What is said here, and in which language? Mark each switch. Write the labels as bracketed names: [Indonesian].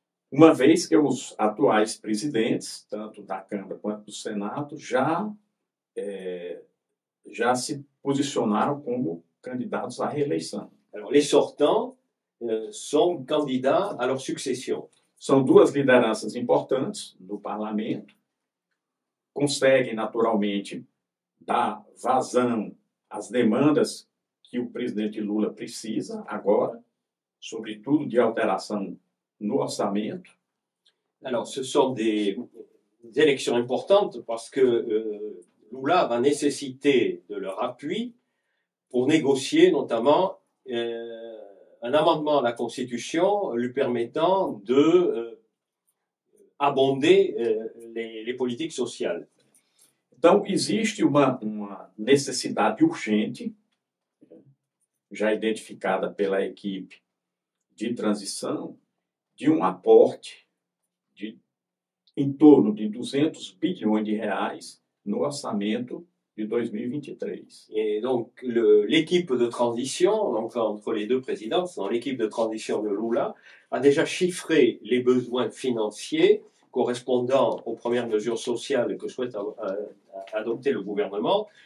[Portuguese] Uma vez que os atuais presidentes, tanto da Câmara quanto do Senado, já se posicionaram como candidatos à reeleição. [French] Alors, les sortants sont candidats à leur succession. [Portuguese] São duas lideranças importantes do parlamento, conseguem naturalmente dar vazão às demandas que o presidente Lula precisa agora, sobretudo de alteração no orçamento. [French] Alors, ce sont des élections importantes parce que Lula va nécessiter de leur appui pour négocier notamment un amendement à la Constitution lui permettant de abonder les politiques sociales. [Portuguese] Então, existe uma necessidade urgente, já identificada pela equipe de transição, de um aporte de em torno de 200 bilhões de reais no orçamento de 2023. [French] Et donc, l'équipe de transition, donc entre les deux présidences, l'équipe de transition de Lula, a déjà chiffré les besoins financiers correspondant aux premières mesures sociales que souhaite adopter le gouvernement.